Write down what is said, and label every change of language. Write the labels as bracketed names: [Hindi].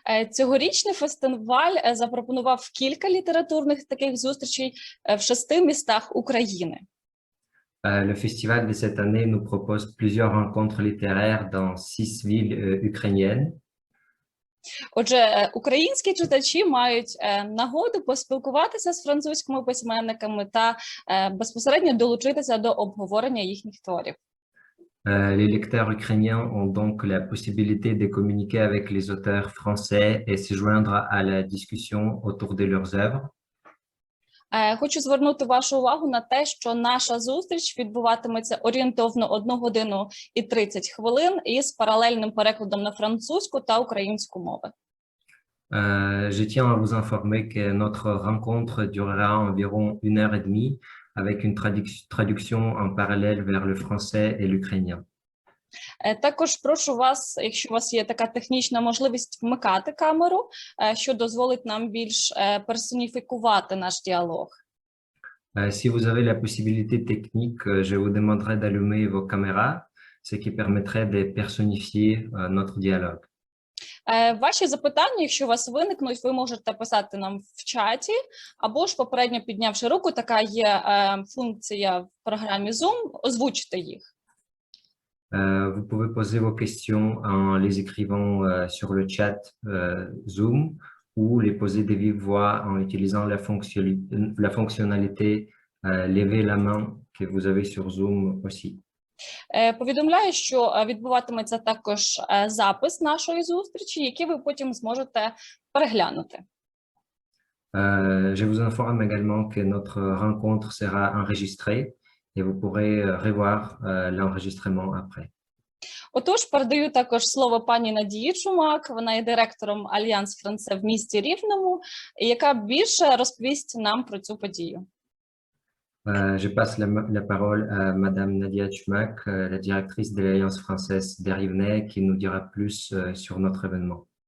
[Ukrainian] Цьогорічний фестиваль запропонував кілька літературних таких зустрічей в 6 містах України. [French] Le festival de cette année nous propose plusieurs rencontres littéraires dans 6 villes ukrainiennes. [Ukrainian] Отже, українські читачі мають нагоду поспілкуватися з французькими письменниками та безпосередньо долучитися до обговорення їхніх творів. [French] Les lecteurs ukrainiens ont donc la possibilité de communiquer avec les auteurs français et se joindre à la discussion autour de leurs œuvres. [Ukrainian] Хочу звернути вашу увагу на те, що наша зустріч відбуватиметься орієнтовно 1 годину і 30 хвилин із паралельним перекладом на французьку та українську мови. [French] Je tiens à vous informer que notre rencontre durera environ 1h30 avec une traduction en parallèle vers le français et l'ukrainien. [Ukrainian] Також прошу вас, якщо у вас є така технічна можливість, вмикати камеру, що дозволить нам більш персоніфікувати наш діалог. [French] Si vous avez la possibilité technique, je vous demanderai d'allumer vos caméras, ce qui permettrait de personnifier notre dialogue. [Ukrainian] Ваші запитання, якщо у вас виникнуть, ви можете писати нам в чаті, або ж попередньо піднявши руку, така є функція в програмі Zoom, озвучте їх. [French] Vous pouvez poser vos questions en les écrivant sur le chat Zoom ou les poser de vive voix en utilisant la fonctionnalité lever la main que vous avez sur Zoom aussi. [Ukrainian] Повідомляю, що відбуватиметься також запис нашої зустрічі, який ви потім зможете переглянути. [French] Je vous informe également que notre rencontre sera enregistrée et vous pourrez revoir l'enregistrement après. [Ukrainian] Отож, передаю також слово пані Надії Чумак, вона є директором Альянс Франце в місті Рівному, яка більше розповість нам про цю подію. [French] Je passe la parole à Madame Nadia Chumak, la directrice de l'Alliance française des Rivenais, qui nous dira plus sur notre événement.